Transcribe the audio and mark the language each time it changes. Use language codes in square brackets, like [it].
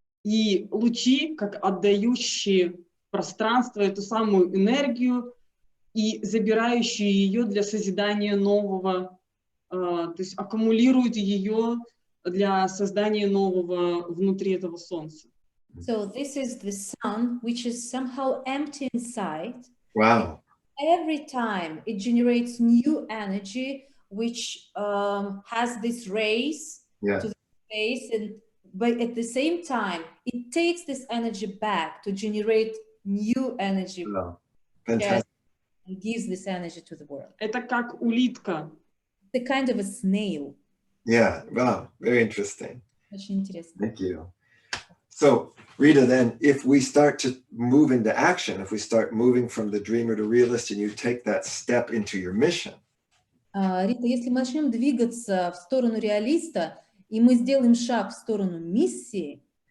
[ru] И лучи, как отдающие пространство, эту самую энергию и забирающие ее для созидания нового, то есть аккумулируют ее для создания нового внутри этого солнца. [en] So this is the sun, which is somehow empty inside. Wow. Every time it generates new energy, which has this race to the space, but at the same time, it takes this energy back to generate new energy. Wow. Fantastic. And gives this energy to the world. [ru] Это как улитка. [en] The kind of a snail. Yeah, wow, very interesting. [ru] Очень интересно. [en] Thank you. So, Rita, then, if we start to move into action, if we start moving from the dreamer to realist, and you take that step into your mission. [ru] Рита, если мы начнем двигаться в сторону реалиста, и мы сделаем шаг в сторону миссии.